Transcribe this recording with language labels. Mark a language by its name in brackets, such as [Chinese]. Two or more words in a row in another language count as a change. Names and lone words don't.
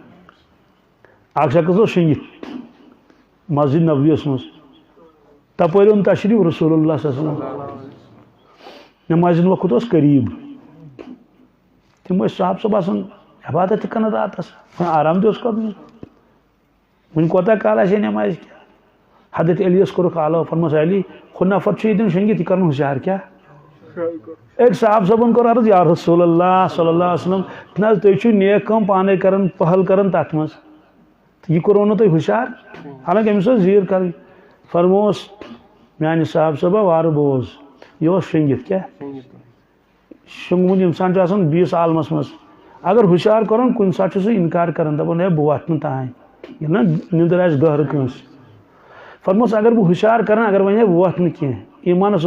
[Kashmiri] اکھ شخص اوس شٔنگِتھ مسجد نبویَس منٛز تپٲرۍ اوٚن تشریٖف رسول اللہ صَس نٮ۪مازِ ہُنٛد وقت اوس قریٖب تِم ٲسۍ صاحب صٲب آسان عبادت تہِ کران راتس آرام تہِ اوس کرُن وۄنۍ کوتاہ کال آسہِ ہے نٮ۪مازِ کیٛاہ حضرت علی یس کوٚرُکھ آلو فرموس علی ہُہ نفر چھُ ییٚتٮ۪ن شٔنگِتھ یہِ کرُن ہوشیار کیٛاہ أکۍ صاحب صٲبن کوٚر عرض یا رسول اللہ [Arabic] صلی اللہ علیہ وسلم [Kashmiri] نہ حظ تُہۍ چھِو نیک کٲم پانے کران پہل کران تتھ منٛز تہٕ یہِ کوٚروٕ نہٕ تۄہہِ ہوشیار حالانکہِ أمِس ٲس زیٖر کرٕنۍ فرمووس میانہِ صاحب صٲبا وارٕ بوز یہِ اوس شٔنگِتھ کیٛاہ شۄنٛگمُت اِنسان چھُ آسان بیٚیِس عالمس منٛز اگر ہوشیار کوٚرُن کُنہِ ساتہٕ چھُ سُہ اِنکار کران دپان ہے بہٕ وۄتھٕ نہٕ تانۍ ییٚلہِ نا نِندٕر آسہِ گہرٕ کٲنٛسہِ فرموس اگر بہٕ ہوشیار کران اگر وۄنۍ ہے بہٕ وۄتھٕ نہٕ کینٛہہ ایٖمانس